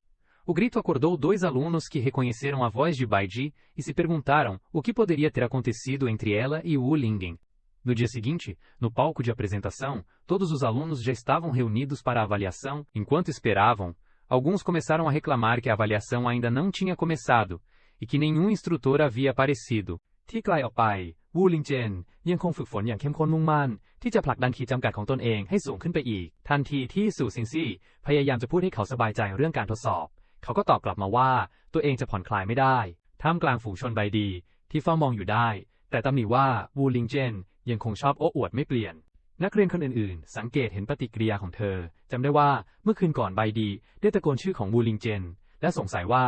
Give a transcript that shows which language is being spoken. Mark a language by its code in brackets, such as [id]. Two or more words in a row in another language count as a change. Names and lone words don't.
[pt] O grito acordou dois alunos que reconheceram a voz de Baidi e se perguntaram o que poderia ter acontecido entre ela e Wu Lingen. No dia seguinte, no palco de apresentação, todos os alunos já estavam reunidos para a avaliação. Enquanto esperavam, alguns começaram a reclamar que a avaliação ainda não tinha começado e que nenhum instrutor havia aparecido. [th] ที่ไกลออกไปวูลิงเจนยังคงฝึกฝนอย่างเข้มข้นมุ่งมั่นที่จะผลักดันขีดจำกัดของตนเองให้สูงขึ้นไปอีกทันทีที่ซูซินซี่พยายามจะพูดให้เขาสบายใจเรื่องการทดสอบเขาก็ตอบกลับมาว่าตัวเองจะผ่อนคลายไม่ได้ท่ามกลางฝูงชนใบ ดีที่เฝ้ามองอยู่ได้แต่ตำหนิว่าวูลิงเจนยังคงชอบโอ้อวดไม่เปลี่ยนนักเรียนคนอื่นๆสังเกตเห็นปฏิกิริยาของเธอจำได้ว่าเมื่อคืนก่อนใบดีได้ตะโกนชื่อของวูลิงเจนและสงสัยว่า